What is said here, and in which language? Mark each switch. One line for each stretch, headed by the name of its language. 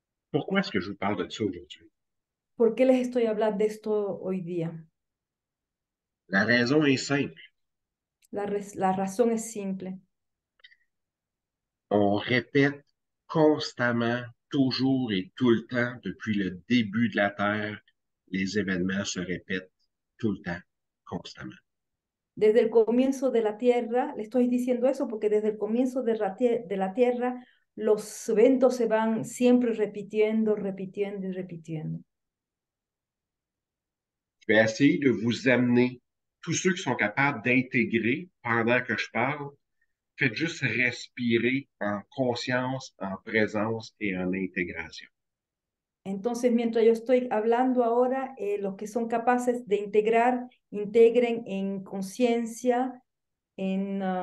French: Pourquoi est-ce que je vous parle de ça aujourd'hui?
Spanish: ¿Por qué les estoy hablando de esto hoy día?
French: La raison est simple.
Spanish: La razón es simple.
French: On répète constamment, toujours et tout le temps, depuis le début de la Terre, les événements se répètent tout le temps, constamment.
Spanish: Desde el comienzo de la Tierra, le estoy diciendo eso porque desde el comienzo de la Tierra, los eventos se van siempre repitiendo, repitiendo y repitiendo.
French: Je vais essayer de vous amener, tous ceux qui sont capables d'intégrer pendant que je parle, faites juste respirer en conscience, en présence et en intégration.
Spanish: Entonces, mientras yo estoy hablando ahora, los que son capaces de integrar, integren en conciencia, en,